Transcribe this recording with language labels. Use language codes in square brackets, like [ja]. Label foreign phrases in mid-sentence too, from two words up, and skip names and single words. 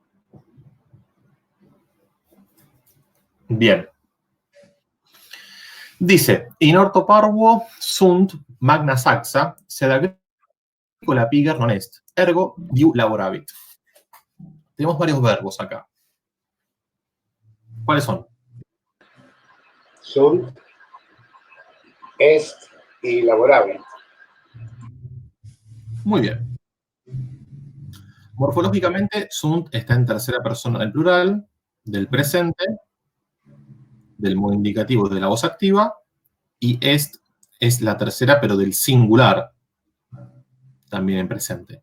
[es] Bien. Dice, [la] in orto parvuo sunt magna saxa, sed agricola piger non est, ergo diu laboravit. [es] Tenemos varios verbos acá. ¿Cuáles son? Sunt, est y laborabit. Muy bien. Morfológicamente, sunt está en tercera persona del plural, del presente, del modo indicativo de la voz activa, y est es la tercera, pero del singular, también en presente.